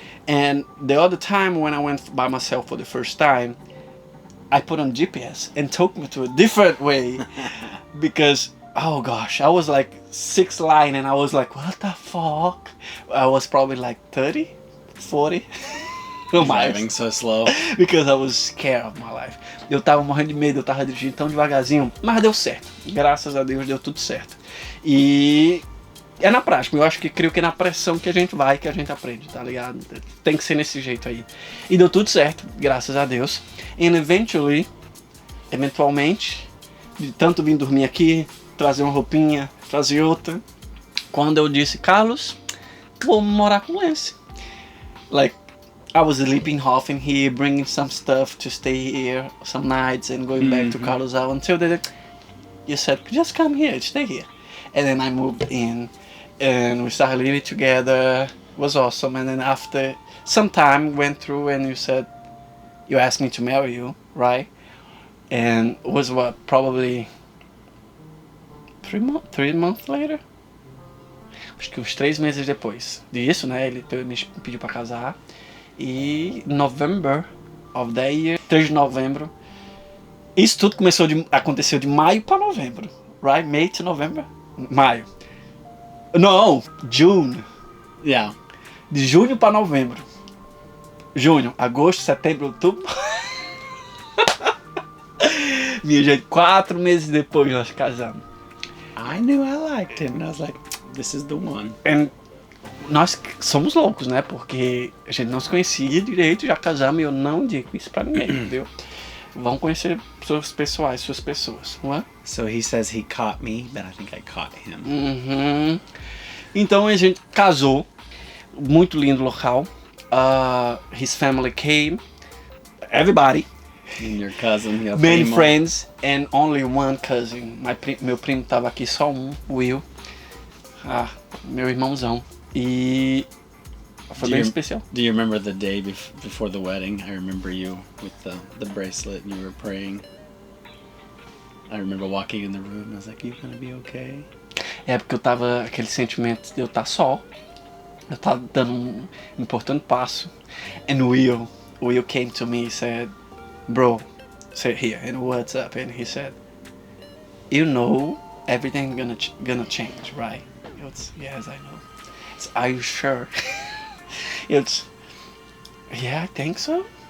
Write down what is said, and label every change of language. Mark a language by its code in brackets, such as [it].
[en] And the other time when I went by myself for the first time, I put on GPS and took me to a different way because, oh gosh, I was like 6 line and I was like, what the fuck? I was probably like 30, 40. Driving so slow. Because I was scared of my life. [pt] Eu tava morrendo de medo, eu tava dirigindo tão devagarzinho, mas deu certo. Graças a Deus deu tudo certo. E é na prática, eu acho que creio que é na pressão que a gente vai, que a gente aprende, tá ligado? Tem que ser nesse jeito aí. E deu tudo certo, graças a Deus. And eventualmente, de tanto vir dormir aqui, trazer uma roupinha, trazer outra, quando eu disse, Carlos, vou morar com Lance. [en] Like, I was sleeping often here, bringing some stuff to stay here some nights and going back to Carlos out until you said, just come here, stay here. And then I moved in and we started living together. It was awesome. And then after some time went through and you said, you asked me to marry you, right? And it was what, probably 3 months later? [pt] Acho que uns 3 meses depois disso, né? Ele me pediu pra casar. [en] E November of that year, [pt] 3 de novembro. Isso tudo aconteceu de maio para novembro. [en] Right? May to November? [pt] Maio. Não, [en] June. Yeah. [pt] De junho para novembro. Junho, agosto, setembro, outubro. Minha gente, 4 meses depois nós casamos. [en] I knew I liked him. And I was like, this is the one. [pt] And nós somos loucos, né? Porque a gente não se conhecia direito, já casamos e eu não digo isso pra ninguém, entendeu? Vão conhecer suas pessoas, não é? [en] So he says he caught me, but I think I caught him. [pt] Então a gente casou, muito lindo local. [en] His family came, everybody. And your cousin, your Many [pt] primo. [en] friends and only one cousin. [pt] Meu primo tava aqui, só um, Will. Meu irmãozão. E foi bem especial. [en] Do you remember the day before the wedding? I remember you with the bracelet and you were praying. I remember walking in the room and I was like, you gonna be okay? [pt] É porque eu tava, aquele sentimento de eu estar só. Eu tava dando um importante passo. [en] And Will came to me and said, bro, sit here, and what's up? And he said, you know everything gonna change, right? Yes, I know. Are you sure? Yeah, I think so.